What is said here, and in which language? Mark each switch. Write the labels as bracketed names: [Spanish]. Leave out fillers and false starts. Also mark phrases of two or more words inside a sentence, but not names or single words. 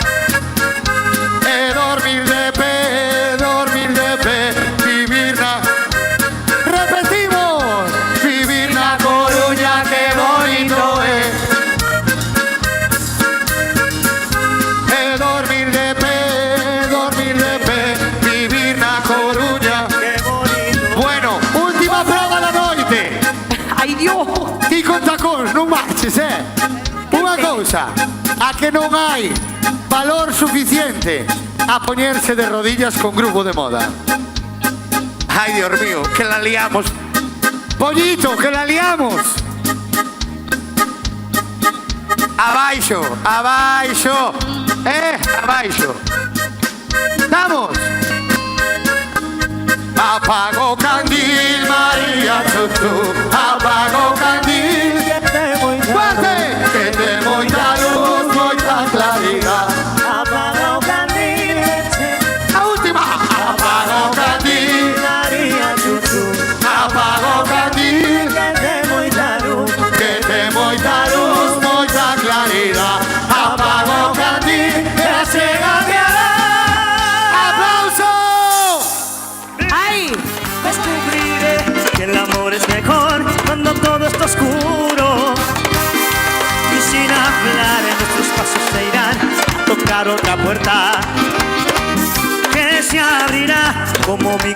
[Galician] Dormir de pie, vivir na... Repetimos. Vivir na Coruña, [Spanish] qué bonito es. [Galician] Dormir de pie, vivir na Coruña. [Spanish] Qué bonito. [Galician] Bueno, última prova da noite. [Spanish] Ay, Dios. [Galician] Ti con tacóns, non marches, Unha cousa, a que non hai valor suficiente a poñerse de rodillas con grupo de moda. [Spanish] Ai, Dios mío, que la liamos. Pollito, que la liamos. [Galician] Abaixo, abaixo, abaixo. [Spanish] Vamos. [Galician] Apago candil, María Chuchu, apago candil. Fuerte, que te moita luz, moita claridad. Apaga o candil, [Spanish] La última. [Galician] Apago candil, María Chuchu, apago candil. que te moita luz. Que te moita luz, moita claridad. Apago candil, que se cambiará. [Spanish] ¡Aplauso! Ay. Descubriré que el amor es mejor cuando todo está oscuro. Y sin hablar nuestros pasos se irán a tocar otra puerta que se abrirá como mi corazón.